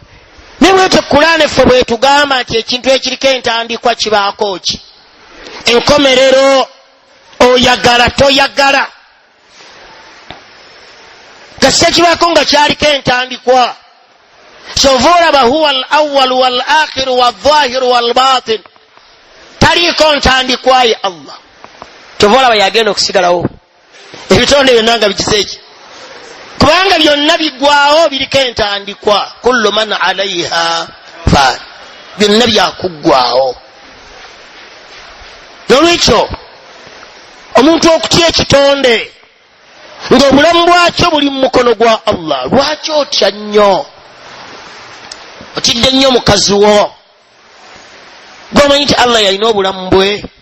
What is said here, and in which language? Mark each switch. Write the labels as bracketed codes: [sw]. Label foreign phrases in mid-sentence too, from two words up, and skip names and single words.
[lg] Naye bwetyo Qur'ani ffe bwetugamba nti ekintu ekiriko entandikwa kibaako ki? Enkomerero. Oyagala toyagala gassa kibaako nga kyaliko entandikwa. Kyova olaba [ar] هو الأول والآخر والظاهر والباطن. [lg] Taliiko ntandikwa ye Allah. Kyova olaba yagenda okusigalawo ebitonde byonna nga bikize eki? Kubanga byonna biggwawo biriko entandikwa. [ar] كل من عليها فان. [lg] Byonna byakuggwawo. Nolwekyo omuntu okutya ekitonde ng'obulamu bwakyo buli mu mukono gwa Allah, lwaki otya nnyo? Otidde nnyo mukazi wo gw'omanyi nti Allah yalina obulamu bwe?